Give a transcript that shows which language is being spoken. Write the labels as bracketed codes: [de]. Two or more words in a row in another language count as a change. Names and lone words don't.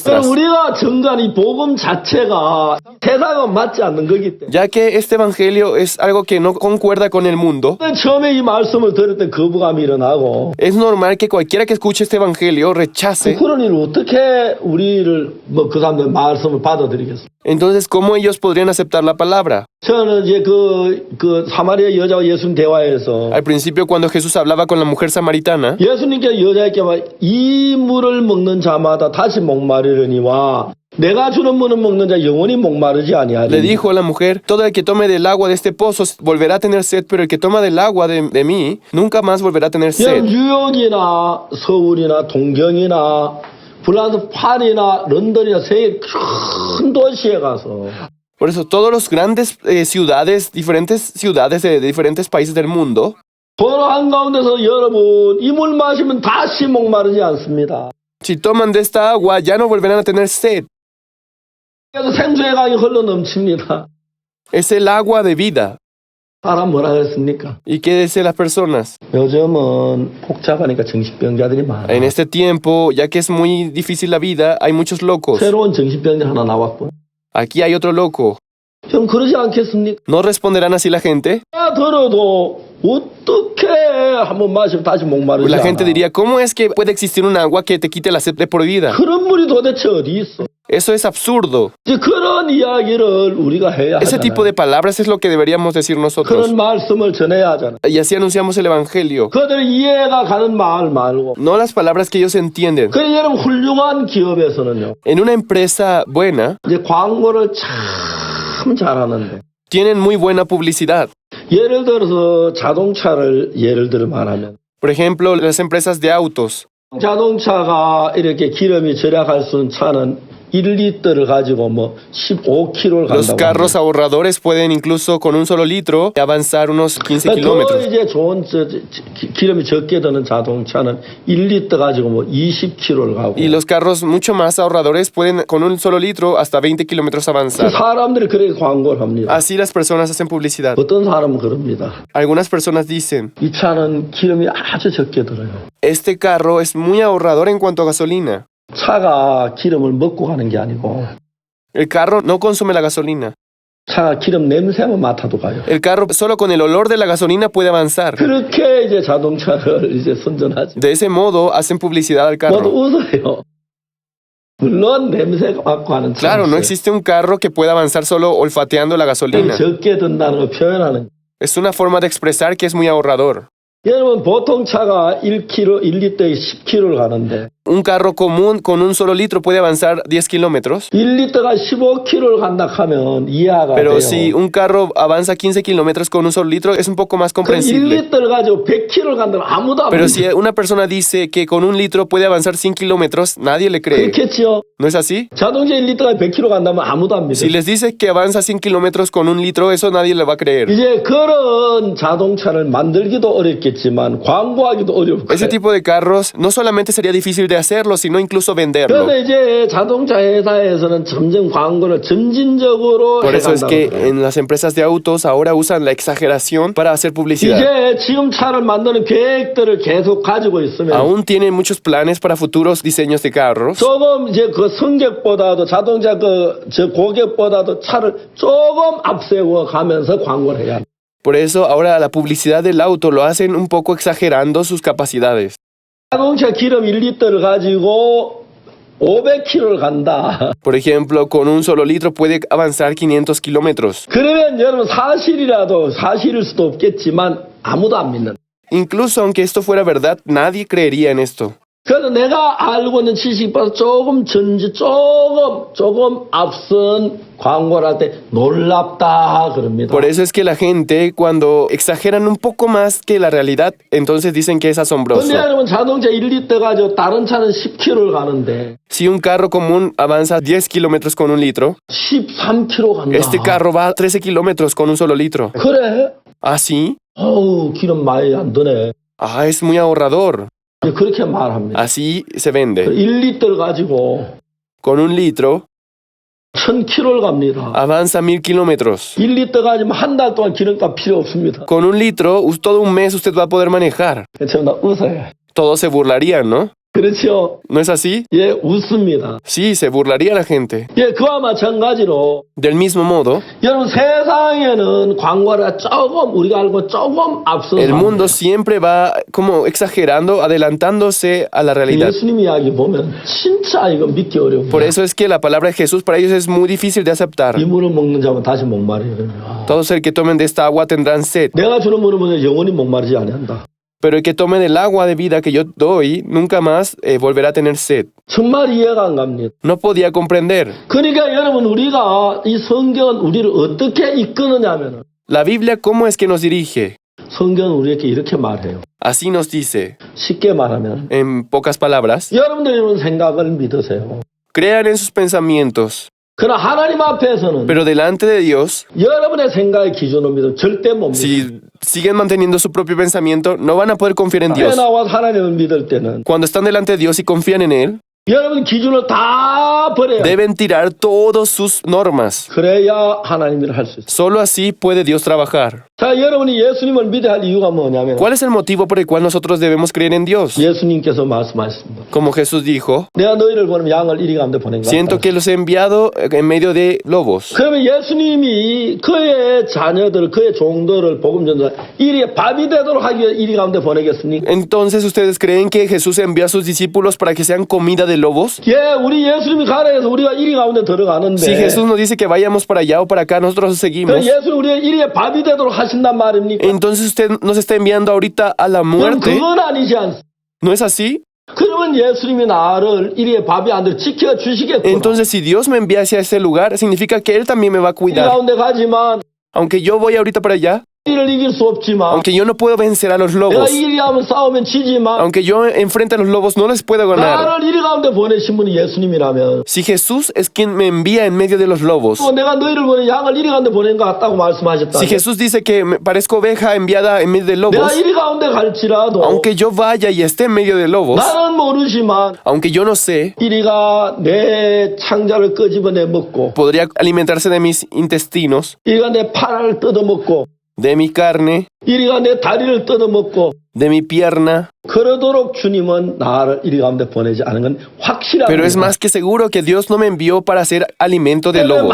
[es] nuestras, [ko] 우리가 전가한 이 복음 자체가 세상과 맞지 않는 거기 때문에 [es] ya que este evangelio es algo que no concuerda con el mundo. [ko] 처음에 이 말씀을 들을 때 거부감이 일어나고 [es] Es normal que cualquiera que escuche este evangelio rechace. [ko] 그런 일을 어떻게 우리를 그 사람들 말씀을 받아들이겠습니까? [es] Entonces, ¿cómo ellos podrían aceptar la palabra? [ko] 저는 이제 그 사마리아 여자와 예수님 대화에서 [es] Al principio, cuando Jesús hablaba con la mujer samaritana, [ko] 예수님께 여자에게 이 물을 먹는 자마다 다시 목마르려니와 내가 주는 물을 먹는 자 영원히 목마르지 [es] le [ko] 아니하리니 [es] dijo a la mujer, todo el que tome del agua de este pozo volverá a tener sed, pero el que toma del agua de mí nunca más volverá a tener sed. [ko] 뉴욕이나 서울이나 동경이나 프랑스 파리나 런던이나 세계 큰 도시에 가서 [es] Por eso, todos los grandes ciudades, diferentes ciudades de diferentes países del mundo, [ko] 도로 한가운데서 여러분 이 물 마시면 다시 목마르지 않습니다. [es] si toman de esta agua, ya no volverán a tener sed. [ko] 그래서 생수의 강이 흘러 넘칩니다. [es] Es el agua de vida. [ko] 사람 뭐라 그랬습니까? [es] ¿Y qué dicen las personas? [ko] 요즘은 복잡하니까 정신병자들이 많아. [es] En este tiempo, ya que es muy difícil la vida, hay muchos locos. [ko] 새로운 정신병자 하나 나왔고. [es] Aquí hay otro loco. [ko] 형 그러지 않겠습니까? [es] ¿No responderán así la gente? [ko] 들어도 어떻게 한번 마시면 다시 목마르지 [es] La gente [ko] 않아. [es] diría, ¿cómo es que puede existir un agua que te quite la sed de por vida? [ko] 그런 물이 도대체 어디 있어? [es] Eso es absurdo. [ko] 이제 그런 이야기를 우리가 해야 [es] Ese tipo [ko] 하잖아요. [es] de palabras es lo que deberíamos decir nosotros. [ko] 그런 말씀을 전해야 하잖아요. [es] Y así anunciamos el Evangelio. [ko] 그들 이해가 가는 말 말고. [es] No las palabras que ellos entienden. [ko] 그래 여러분 훌륭한 기업에서는요. [es] En una empresa buena, [ko] 이제 광고를 참 잘하는데. [es] tienen muy buena publicidad. [ko] 예를 들어서 자동차를 예를 들어 말하면 [es] Por ejemplo, las empresas de autos. [ko] 자동차가 이렇게 기름이 절약할 수 있는 차는 1리터를 가지고 뭐 15km를 [es] Los [ko] 간다고 [es] carros ahorradores pueden incluso con un solo litro avanzar unos 15 [ko] 더 [es] kilómetros. [ko] 이제 좋은 기름이 적게 드는 자동차는 1리터 가지고 뭐 20km를 가고 [es] Y los carros mucho más ahorradores pueden con un solo litro hasta 20 kilómetros avanzar. [ko] 사람들이 그렇게 광고를 합니다. [es] Así las personas hacen publicidad. [ko] 어떤 사람은 그럽니다. [es] Algunas personas dicen, [ko] 이 차는 기름이 아주 적게 들어요. [es] este carro es muy ahorrador en cuanto a gasolina. [ko] 차가 기름을 먹고 가는 게 아니고 [es] El carro no consume la gasolina. [ko] 차가 기름 냄새만 맡아도 가요. [es] El carro solo con el olor de la gasolina puede avanzar. [ko] 그렇게 이제 자동차를 이제 선전하지. [es] De ese modo hacen publicidad al [ko] 모두 [es] carro. [ko] 웃어요. 물론 냄새가 맡고 하는 차. [es] Claro, no existe un carro que pueda avanzar solo olfateando la gasolina. [ko] 적게 든다는 걸 표현하는. [es] Es una forma de expresar que es muy ahorrador. [ko] 여러분 보통 차가 1리터에 10km를 가는데 [es] Un carro común con un solo litro puede avanzar 10 kilómetros. [ko] 1리터가 15km를 간다 하면 이해가 [es] Pero [ko] 돼요. [es] si un carro avanza 15 kilómetros con un solo litro, es un poco más [ko] 그 [es] comprensible. [ko] 1리터를 가지고 100km를 간다면 아무도 안 [es] Pero [ko] 믿어요. [es] si una persona dice que con un litro puede avanzar 100 kilómetros, nadie le cree. [ko] 그렇겠지요. [es] ¿No es así? [ko] 자동차 1리터가 100km 간다면 아무도 안 [es] Si [ko] 믿어요. [es] les dice que avanza 100 kilómetros con un litro, eso nadie le va a creer. [ko] 이제 그런 자동차를 만들기도 어렵겠지만 광고하기도 어려울 [es] Ese [ko] 거예요. [es] tipo de carros no solamente sería difícil de hacerlo, sino incluso venderlo. [ko] 그런데 이제 자동차 회사에서는 점점 광고를 점진적으로 [es] Por eso es [ko] 해간다고 [es] que [ko] 그래요. [es] en las empresas de autos ahora usan la exageración para hacer publicidad. [ko] 이제 지금 차를 만드는 계획들을 계속 가지고 있으면 [es] Aún tienen muchos planes para futuros diseños de carros. [ko] 조금 이제 그 성격보다도 자동차 저 고객보다도 차를 조금 앞세워 가면서 광고를 해야 돼. [es] Por eso ahora la publicidad del auto lo hacen un poco exagerando sus capacidades. [ko] 자동차 기름 1리터를 가지고 500km를 간다. [es] Por ejemplo, con un solo litro puede avanzar 500 kilómetros. [ko] 그러면 여러분 사실일 수도 없겠지만 아무도 안 믿는. [es] Incluso aunque esto fuera verdad, nadie creería en esto. [ko] 그래서 내가 알고 있는 지식보다 조금 앞선 광고를 할 때 놀랍다 그럽니다. [es] Por eso es que la gente, cuando exageran un poco más que la realidad, entonces dicen que es asombroso. [ko] 근데 여러분 자동차 1리터 가지고 다른 차는 10km를 가는데 [es] Si un carro común avanza 10 kilómetros con un litro, [ko] 13km 간다. [es] este carro va a 13 kilómetros con un solo litro. [ko] 그래? [es] ¿Ah, sí? [ko] 어우 기름 많이 안 드네. [es] Ah, es muy ahorrador. [ko] 그렇게 말합니다. [es] Así se vende. [ko] 1리터를 가지고 [es] Con un litro [ko] 1000km를 갑니다. [es] avanza 1000 kilómetros. [ko] 1리터 가지면 한 달 동안 기름값 필요 없습니다. [es] Con un litro, todo un mes usted va a poder manejar. [ko] 전부 다 웃어요. [es] Todos se burlarían, ¿no? [ko] 그렇죠? [es] ¿No es así? [ko] 예, 웃습니다. [es] Sí, se burlaría la gente. [ko] 예, 그와 마찬가지로 [es] Del mismo modo, [ko] 여러분 세상에는 광고를 조금 우리가 알고 조금 앞서 [es] el mundo siempre va como exagerando, adelantándose a la realidad. [ko] 예수님 이야기 보면 진짜 이거 믿기 어려워요. [es] Por eso es que la palabra de Jesús para ellos es muy difícil de aceptar. [ko] 이 물을 먹는 자면 다시 목마르요. [es] Todos el que tomen de esta agua tendrán sed, [ko] 내가 주는 물을 먹으면 영원히 목마르지 아니한다. [es] pero el que tome del agua de vida que yo doy nunca más volverá a tener sed. [ko] 정말 이해가 안 갑니다. [es] No podía comprender. [ko] 그러니까 여러분 우리가 이 성경은 우리를 어떻게 이끄느냐면 [es] La Biblia, ¿cómo es que nos dirige? [ko] 성경은 우리에게 이렇게 말해요. [es] Así nos dice, [ko] 쉽게 말하면 [es] en pocas palabras, [ko] 여러분들이 이런 생각을 믿으세요. [es] crean en sus pensamientos, [ko] 그러나 하나님 앞에서는 [es] pero delante de Dios, [ko] 여러분의 생각의 기준을 믿으면 절대 못 믿어요. [es] si siguen manteniendo su propio pensamiento, no van a poder confiar en [ko] 앞에 [es] Dios. [ko] 나와서 하나님을 믿을 때는 [es] Cuando están delante de Dios y confían en Él, [ko] 여러분 기준을 다 버려요. [es] deben tirar todas sus normas. [ko] 그래야 하나님 일을 할 수 있어요. [es] Solo así puede Dios trabajar. [ko] 자, 여러분이 예수님을 믿어야 할 이유가 뭐냐면 [es] ¿Cuál es el motivo por el cual nosotros debemos creer en Dios? [ko] 예수님께서 말씀하셨습니다. [es] Como Jesús dijo, [ko] 내가 너희를 보내면 양을 이리 가운데 보낸 것 [es] siento [ko] 같다. [es] que los he enviado en medio de lobos. [ko] 그러면 예수님이 그의 자녀들, 그의 종들을 복음 전자 이리 밥이 되도록 하기 위해 이리 가운데 보내겠습니까? [es] Entonces, ¿ustedes creen que Jesús envió a sus discípulos para que sean comida de lobos? [ko] 예, 우리 예수님이 가라 해서 우리가 이리 가운데 들어가는데 [es] Si Jesús nos dice que vayamos para allá o para acá, nosotros seguimos. [ko] 그럼 예수님 우리의 이리에 밥이 되도록 하신단 말입니까? [es] Entonces usted nos está enviando ahorita a la [ko] 그럼 [es] muerte. [ko] 그건 아니지 않습니까? [es] ¿No es así? [ko] 그러면 예수님이 나를 이리에 밥이 안 되도록 지켜주시겠구나. [es] Entonces, si Dios me envía hacia ese lugar, significa que Él también me va a [ko] 이 [es] cuidar. [ko] 가운데 가지만 [es] Aunque yo voy ahorita para allá, [ko] 이를 이길 수 없지만 [es] aunque yo no puedo vencer a los [ko] 내가 [es] lobos, [ko] 이리 하면 싸우면 지지만 [es] aunque yo enfrente a los lobos no les puedo ganar. [ko] 나를 이리 가운데 보내신 분이 예수님이라면 [es] Si Jesús es quien me envía en medio de los lobos, [ko] 또 내가 너희를 보내 양을 이리 가운데 보낸 것 같다고 말씀하셨다. [es] si Jesús dice que me parezco oveja enviada en medio de [ko] 내가 [es] lobos, [ko] 이리 가운데 갈지라도 [es] aunque yo vaya y esté en medio de lobos, [ko] 나는 모르지만 [es] aunque yo no sé, [ko] 이리가 내 창자를 끄집어내 먹고 [es] podría alimentarse de mis intestinos, [ko] 이리가 내 팔을 뜯어먹고 [es] de mi carne, [ko] 이리가 내 다리를 뜯어먹고 [es] de mi pierna. [ko] 그러도록 주님은 나를 이리 가운데 보내지 않은 건 확실합니다. [es] Pero es más que seguro que Dios no me envió para ser alimento de lobos.